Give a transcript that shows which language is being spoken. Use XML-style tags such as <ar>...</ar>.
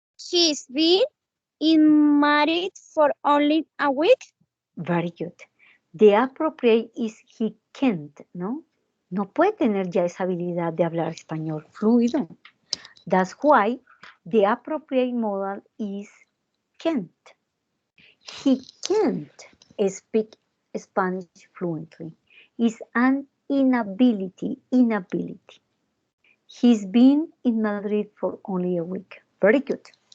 <en>He's been in Madrid for only a week. Very good. The appropriate is he can't, ¿no?</en> <es>No puede tener ya esa habilidad de hablar español fluido.</es> <en>That's why the appropriate modal is can't. He can't speak Spanish fluently. It's an inability. He's been in Madrid for only a week. Very good.</en>